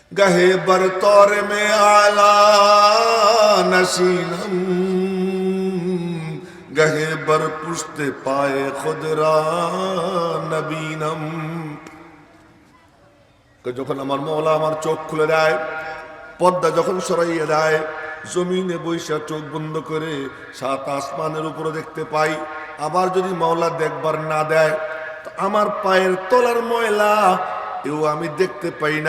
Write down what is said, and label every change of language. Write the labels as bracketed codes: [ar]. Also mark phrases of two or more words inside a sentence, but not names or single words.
[fa] گهی بر طارم اعلی نشینم گهی بر پشت پای خود نبینم. [bn] যখন আমার মওলা আমার চোখ খুলে দেয়, পর্দা যখন সরাইয়া দেয়, জমিনে বৈশা চোখ বন্ধ করে সাত আসমানের উপরে দেখতে পাই। আবার যদি মওলা দেখবার না দেয়, আমার পায়ের তলার ময়লা এও আমি দেখতে পাই না।